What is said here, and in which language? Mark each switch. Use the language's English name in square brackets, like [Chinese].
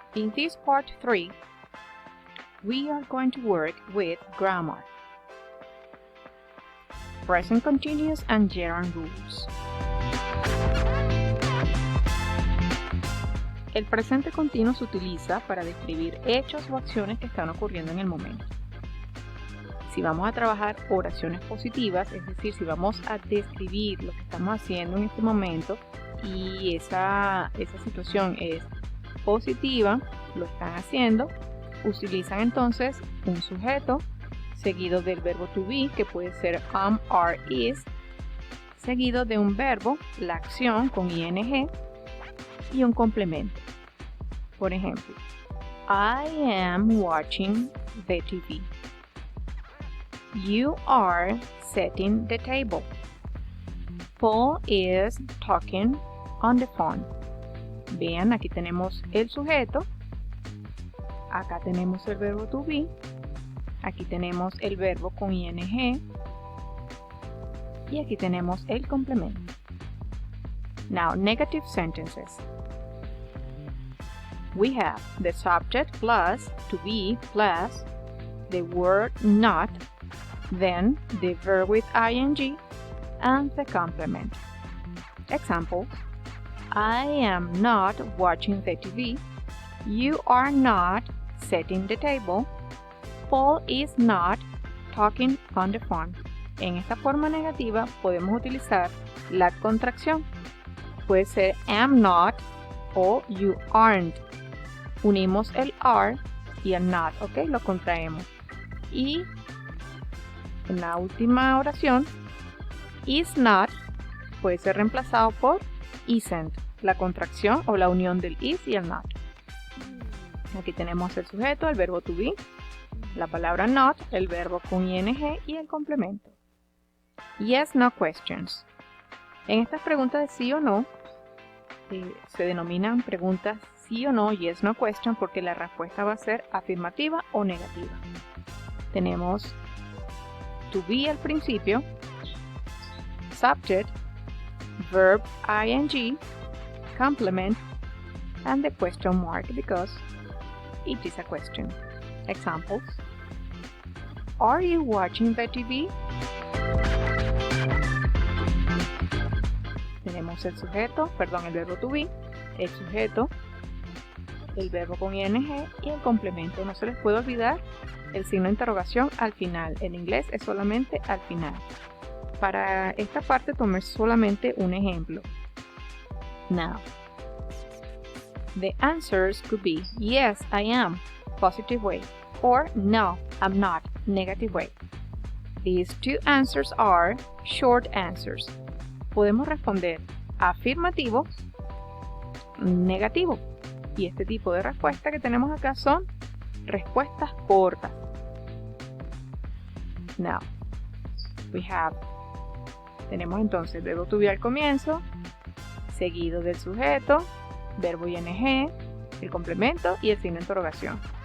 [English] In this part 3, we are going to work with grammar, present continuous and gerund rules. [Spanish] El presente continuo se utiliza para describir hechos o acciones que están ocurriendo en el momento. Si vamos a trabajar oraciones positivas, es decir, si vamos a describir lo que estamos haciendo en este momento y esa situación es positiva, lo están haciendo, utilizan entonces un sujeto seguido del verbo to be, que puede ser am, are, is, seguido de un verbo, la acción con ing y un complemento. Por ejemplo, [English] I am watching the TV. You are setting the table. Paul is talking on the phone. [Spanish] Vean, aquí tenemos el sujeto, acá tenemos el verbo to be, aquí tenemos el verbo con ing y aquí tenemos el complemento. [English] Now, negative sentences. We have the subject plus to be plus the word not, then the verb with ing and the complement. Example: I am not watching the TV. You are not setting the table. Paul is not talking on the phone. [Spanish] En esta forma negativa podemos utilizar la contracción. Puede ser am not o you aren't. Unimos el are y el not, ¿ok? Lo contraemos. Y en la última oración, is not puede ser reemplazado por isn't, la contracción o la unión del is y el not. Aquí tenemos el sujeto, el verbo to be, la palabra not, el verbo con ing y el complemento. [English] Yes, no questions. [Spanish] En estas preguntas de sí o no, se denominan preguntas sí o no, [English] yes, no question, [Spanish] porque la respuesta va a ser afirmativa o negativa. Tenemos [English] to be [Spanish] al principio, [English] subject, verb ing, complement, and the question mark because it is a question. Examples: Are you watching the TV? [Spanish] Tenemos el sujeto, el verbo to be, el sujeto, el verbo con ing y el complemento. No se les puede olvidar el signo de interrogación al final. En inglés es solamente al final. Para esta parte tomé solamente un ejemplo. [English] Now, the answers could be yes, I am, positive way, or no, I'm not, negative way. These two answers are short answers. [Spanish] Podemos responder afirmativo, negativo. Y este tipo de respuesta que tenemos acá son respuestas cortas. Now, tenemos entonces el verbo to be al comienzo, seguido del sujeto, verbo ing, el complemento y el signo de interrogación.